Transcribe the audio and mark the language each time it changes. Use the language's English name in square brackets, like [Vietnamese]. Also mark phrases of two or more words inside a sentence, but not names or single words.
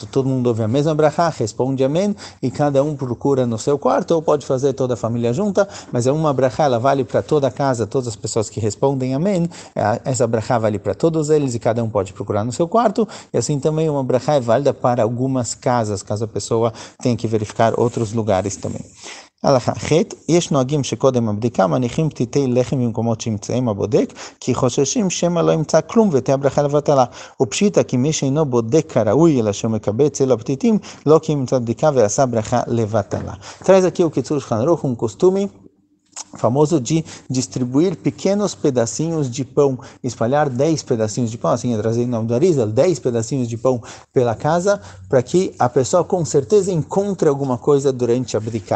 [Portuguese] Todo mundo ouve a mesma brachá, responde amém e cada um procura no seu quarto, ou pode fazer toda a família junta, mas é uma brachá, ela vale para toda a casa, todas as pessoas que respondem amém. Essa brachá vale para todos eles e cada um pode procurar no seu quarto. E assim também uma brachá é válida para algumas casas, caso a pessoa tenha que verificar outros lugares também. [Hebrew] הלכה ח' יש נוהגים שקודם הבדיקה מניחים פתיתי לחם במקומות שימצאים הבודק כי חוששים שמא לא ימצא כלום ותהיה ברכה לבטלה ופשיטא כי מי שאינו בודק כראוי אלא שהוא מקבץ אל הפתיתים לא כי ימצא בדיקה ועשה ברכה לבטלה. [Portuguese] Traz aqui o Kitzur Shulchan Aruch, costume famoso de distribuir pequenos pedacinhos de pão, espalhar 10 pedacinhos de pão, assim é trazido em nome do Arizal, 10 pedacinhos de pão pela casa, para que a pessoa com certeza encontre alguma coisa durante a bdika.